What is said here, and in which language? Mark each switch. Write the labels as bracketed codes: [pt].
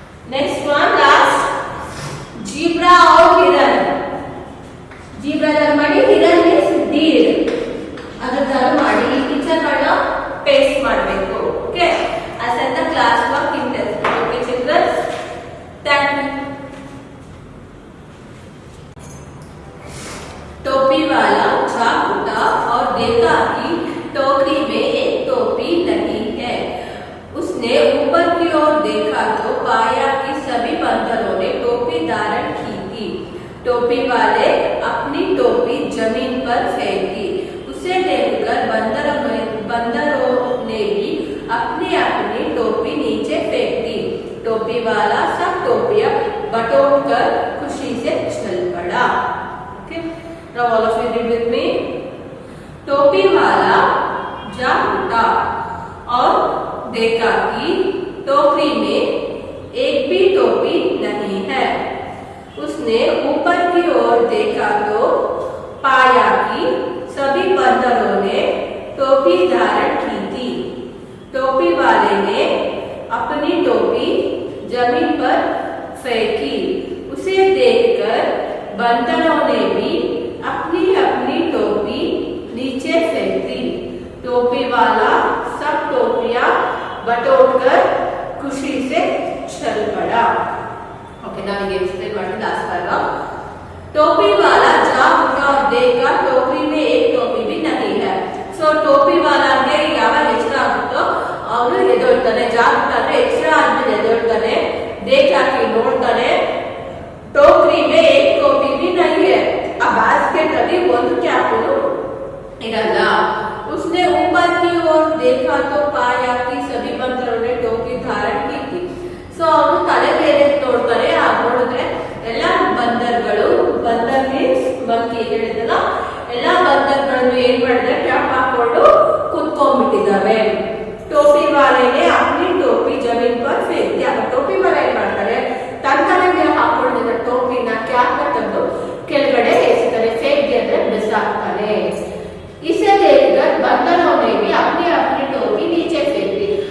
[en] next one last [hi] zebra और हिरन. [kn] Zebra ತರ ಮಾಡಿ, ಹಿರನ್ ಮೀನ್ಸ್ ಡೀರ್. ಅದರ ತರ ಮಾಡಿ ಈ ಪಿಕ್ಚರ್ ಗಳನ್ನ ಪೇಸ್ಟ್ ಮಾಡಬೇಕು. [en] Okay, as in the class work in test. Okay children, thank you. [hi] टोपी वाला जा उठा और देखा कि टोकरी में एक टोपी नहीं है. उसने ऊपर की ओर देखा तो पाया कि सभी बंदरों ने टोपी धारण की थी. टोपी वाले अपनी टोपी जमीन पर फेंकी. उसे देखकर बंदरों ने भी अपनी अपनी टोपी नीचे फेंक दी. टोपी वाला सब टोपियां बटोरकर खुशी से चल पड़ा. [en] Okay, now all of you read with me. [hi] टोपी वाला जा उठा और देखा कि टोकरी में एक भी टोपी नहीं है. उसने ऊपर की ओर देखा तो पाया कि सभी बंदरों ने टोपी धारण की थी. टोपी वाले ने अपनी टोपी जमीन पर फेंकी. उसे देखकर बंदरों ने भी अपनी अपनी टोपी नीचे फेंक दी. टोपी वाला सब टोपियां बटोरकर खुशी से चल पड़ा. [en] Okay, now we explain what is last paragraph. [hi] टोपी वाला जा उठा और देखा टोकरी में एक टोपी भी नहीं है. [kn] सो टोपी वाला ಗೆ ಯಾವಾಗ ಎಚ್ಚರ ಆಗುತ್ತೋ ಅವನು ಎದ್ದೇಳ್ತಾನೆ. ಜಾಗ್ತಾನೆ, ಎಚ್ಚರ ಆದ್ಮೇಲೆ ಎದ್ದೇಳ್ತಾನೆ. ದೇಖಾಕಿ ನೋಡ್ತಾನೆ, [hi] टोकरी में एक टोपी भी नहीं है. [kn] ಆ ಬಾಸ್ಕೆಟ್ ಅಲ್ಲಿ ಒಂದು ಕ್ಯಾಪ್ ಇರಲ್ಲ. [hi] उसने ऊपर की ओर देखा तो पाया कि सभी बंदरों ने टोपी धारण की थी. [kn] सो ಅವನು ತಲೆ ಮೇಲೆ ನೋಡ್ತಾರೆ. ಆ ನೋಡಿದ್ರೆ ಎಲ್ಲ ಬಂದರ್ಗಳು, ಬಂದರ್ ಮೀನ್ಸ್ ಮಂಕಿ ಹೇಳಿದಲ್ಲ, ಎಲ್ಲ ಬಂದರ್ಗಳನ್ನು ಏನ್ ಮಾಡಿದ್ರೆ ಕ್ಯಾಪ್ ಹಾಕೊಂಡು ಕುತ್ಕೊಂಡ್ಬಿಟ್ಟಿದ್ದಾವೆ. [hi] ಟೋಪಿ ವಾಲೆನೆ अपनी टोपी जमीन पर फेंक दिया. [kn] टोपी वाला ಏನ್ ಮಾಡ್ತಾರೆ, ತನ್ನ ತಲೆಗೆ ಹಾಕೊಂಡಿದ್ದ ಟೋಪಿನ ಕ್ಯಾಪ್ ತೆಗೆದು ಕೆಳಗಡೆ ಎಸಿತಾರೆ. ಫೇಕ್ ಅಂದ್ರೆ ಬಿಸಾಕ್ತಾನೆ. [hi] इसे देखकर बंदरों ने भी अपनी अपनी टोपी नीचे फेंक दी.